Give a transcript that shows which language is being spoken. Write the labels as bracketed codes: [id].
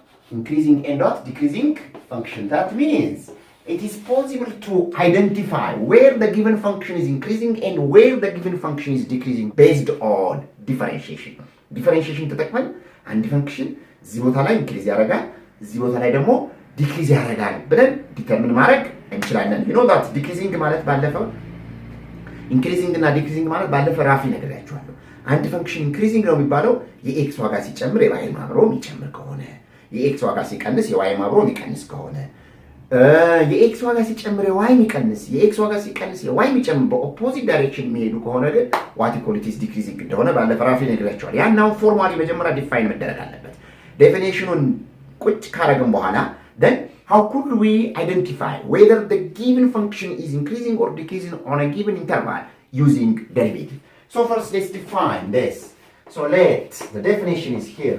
[en] Increasing and not decreasing function. That means it is possible to identify where the given function is increasing and where the given function is decreasing based on differentiation. [am] ዲፈረንሺዬሽን ተጠቅመን አንድ ፈንክሽን እዚህ ቦታ ላይ ኢንክሪዝ ያደርጋል እዚህ ቦታ ላይ ደግሞ ዲክሪዝ ያደርጋል ብለን ዲተርሚን ማድረግ እንችላለን። [en] you know that decreasing [am] ማለት ባለፈው increasing እና decreasing ማለት ባለፈው ራፊ ነግሬያችኋለሁ። አንድ ፈንክሽን increasing ነው የሚባለው የኤክስ ዋጋ ሲጨምር የዋይ አብሮ የሚጨምር ከሆነ፣ የኤክስ ዋጋ ሲቀንስ የዋይ አብሮ የሚቀንስ ከሆነ፣ የኤክስ ዋጋ ሲጨምር የዋይ የሚቀንስ የኤክስ ዋጋ ሲቀንስ የዋይ የሚጨምር በኦፖዚት ዳይሬክሽን የሚሄዱ ከሆነ ግን [en] ዋት ኢኳሊቲስ ዲክሪዚንግ [am] እንደሆነ ባለፈው ራፊ ነግሬያችኋለሁ። ያናው ፎርማሊ መጀመሪያ ዲፋይን መደረግ አለበት። ዴፊኒሽኑን ቁጭ ካረግን በኋላ [en] then how could we identify whether the given function is increasing or decreasing on a given interval using derivative? So first let's define this. So the definition is here.